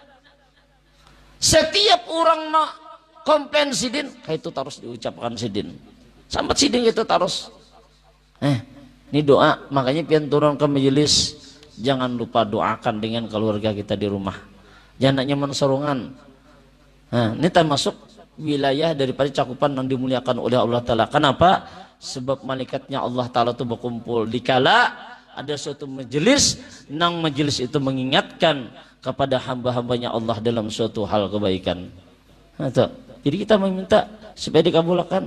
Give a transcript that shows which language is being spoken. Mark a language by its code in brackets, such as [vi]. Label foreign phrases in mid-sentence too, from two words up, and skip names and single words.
[id] Setiap orang nak komplain Sidin, kayak itu terus diucapkan Sidin. Sampai Sidin itu terus. Ini doa, makanya pian turun ke majelis jangan lupa doakan dengan keluarga kita di rumah. [bjn] Jangan nyaman sorungan. [id] Ini termasuk wilayah daripada cakupan yang dimuliakan oleh Allah Ta'ala. Kenapa? Sebab malaikatnya Allah Ta'ala itu berkumpul dikala ada suatu majelis, nang majelis itu mengingatkan kepada hamba-hambanya Allah dalam suatu hal kebaikan. Jadi kita meminta supaya dikabulkan.